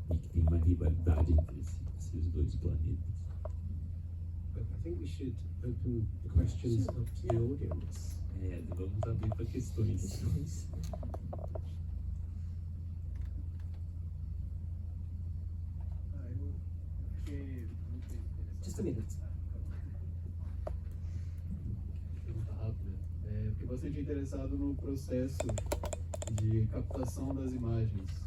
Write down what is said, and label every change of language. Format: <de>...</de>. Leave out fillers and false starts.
<pt>E que tem uma rivalidade entre esses dois planetas.</pt> <en>But I think we should open the questions up to the audience.</en> <pt>Vamos abrir para questões. Eu fiquei muito interessado.</pt> <en>Just a minute.</en> <pt>Pergunta rápida. Fiquei bastante interessado no processo de captação das imagens.</pt>